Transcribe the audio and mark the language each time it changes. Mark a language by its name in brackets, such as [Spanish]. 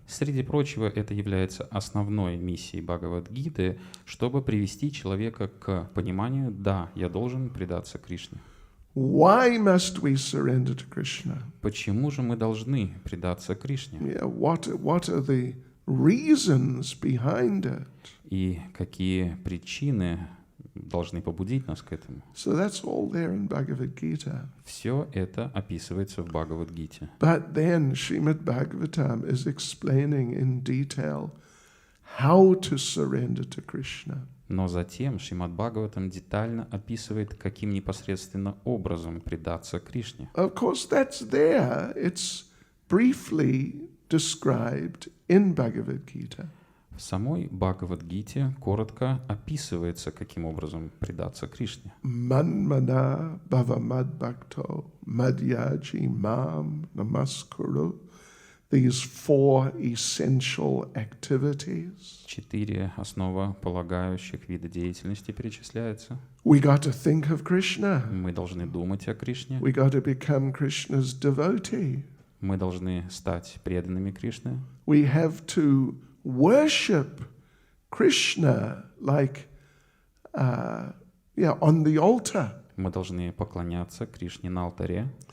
[Russian] Среди прочего, это является основной миссией Бхагавад-гиты, чтобы привести человека к пониманию, да, я должен предаться Кришне. [English] Why must we surrender to Krishna? [Russian] Почему же мы должны предаться Кришне? [English] Yeah, what are the reasons behind it? [Russian] И какие причины должны побудить нас к этому? [English] So that's all there in Bhagavad Gita. [Russian] Все это описывается в Бхагавад-гите. [English] But then Srimad Bhagavatam is explaining in detail how to surrender to Krishna. [Russian] Но затем Шримад Бхагаватам детально описывает, каким непосредственно образом предаться Кришне. [English] Of course, that's there. It's briefly described in Bhagavad Gita. [Russian] В самой Бхагавад-гите коротко описывается, каким образом предаться Кришне. [Sanskrit] Manmana bhava madbhakto madhyaji mam namaskuru. [English] These 4 essential activities. [Russian] 4 основополагающих вида деятельности перечисляются. [English] We got to think of Krishna. [Russian] Мы должны думать о Кришне. [English] We got to become Krishna's devotee. [Russian] Мы должны стать преданными Кришне. [English] We have to worship Krishna like, on the altar. [Russian] Мы должны поклоняться Кришне на алтаре.